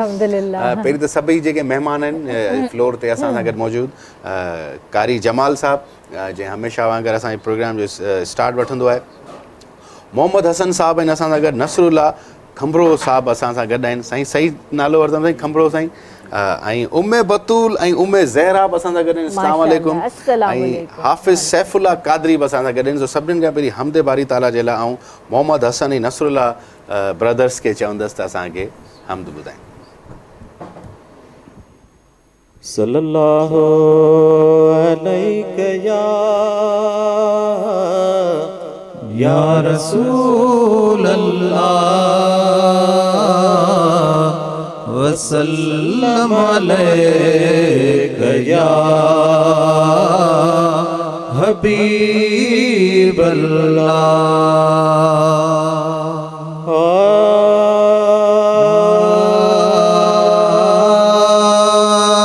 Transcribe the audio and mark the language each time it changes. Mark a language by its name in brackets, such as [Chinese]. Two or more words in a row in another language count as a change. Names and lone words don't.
[Sindhi] पहिरीं त सभई जेके महिमान आहिनि फ्लोर ते असां सां गॾु मौजूदु, कारी जमाल साहबु जंहिं हमेशह वांगुरु असांजे प्रोग्राम जो स्टार्ट वठंदो आहे, मोहम्मद हसन साहब आहिनि असां सां गॾु, नसरुल्ला खंभरो साहब असां सां गॾु आहिनि, साईं सही नालो वरितमि साईं खंभरो साईं, ऐं उम्मे बतूल ऐं उम्मे ज़हरा बि असां सां गॾु आहिनि, [Arabic] السلام عليكم, [Sindhi] ऐं हाफ़िज़ सैफुल्ला कादरी बि असां सां गॾु आहिनि। सो सभिनीनि खां पहिरीं हमद बारी ताला जे लाइ ऐं मोहम्मद हसन ऐं नसरुल्ला ब्रदर्स खे चवंदसि त असांखे हमद ॿुधाइनि। [Arabic] صلى الله عليه يا رسول الله وسلم عليك يا حبيب الله.